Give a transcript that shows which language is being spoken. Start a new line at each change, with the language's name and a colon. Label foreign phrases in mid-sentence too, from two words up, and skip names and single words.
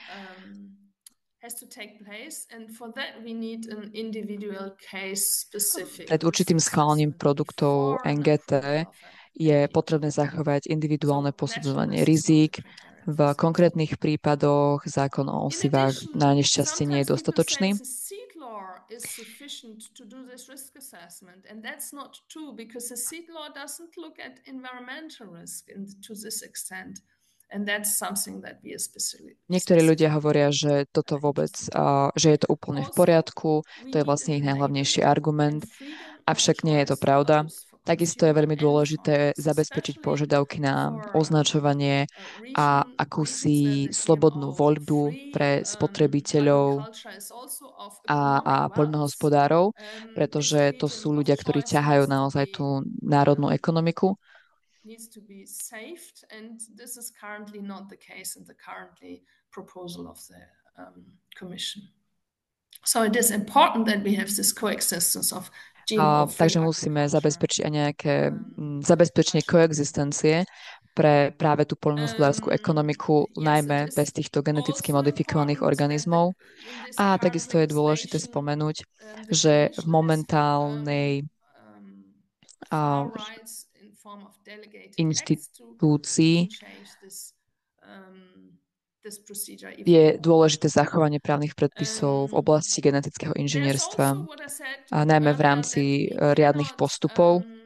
Slovak: Pred určitým schválením produktov NGT je potrebné zachovať individuálne posudzovanie rizík. V konkrétnych prípadoch zákon o osivách na nešťastie nie je dostatočný.
English: Is sufficient to do this risk assessment, and that's not true because the seed law doesn't look at environmental risk to this extent, and that's something that we especially.
Slovak: Niektorí ľudia hovoria, že toto vôbec, že je to úplne v poriadku, to je vlastne ich najhlavnejší argument, avšak nie je to pravda. Takisto je veľmi dôležité zabezpečiť požiadavky na označovanie a akúsi slobodnú voľbu pre spotrebiteľov a poľnohospodárov, pretože to sú ľudia, ktorí ťahajú naozaj tú národnú ekonomiku.
English: So it is important that we have this coexistence of
Slovak: takže musíme zabezpečiť aj nejaké zabezpečenie koexistencie pre práve tú poľnohospodárskú ekonomiku, najmä bez týchto geneticky modifikovaných organizmov. A takisto je dôležité spomenúť, že v momentálnej inštitúcii je dôležité zachovanie právnych predpisov v oblasti genetického inžinierstva, a najmä v rámci riadnych postupov.